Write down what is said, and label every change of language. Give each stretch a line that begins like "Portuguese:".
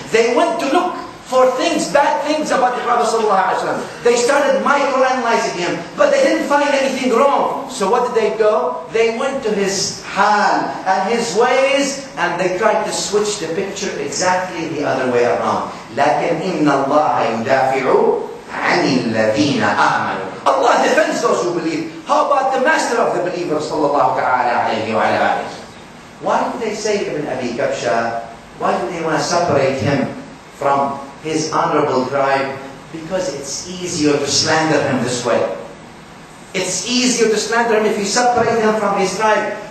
English: They went to look for things, bad things about the Prophet ﷺ. They started microanalyzing him, but they didn't find anything wrong. So what did they go? They went to his hal and his ways, and they tried to switch the picture exactly the other way around.
Arabic: لكن إن الله يدافع عن الذين آمنوا.
English: Allah defends those who believe. How about the master of the believers sallallahu ta'ala alayhi wa alayhi? Why do they say Ibn Abi Kabsha? Why do they want to separate him from his honorable tribe? Because it's easier to slander him this way. It's easier to slander him if you separate him from his tribe.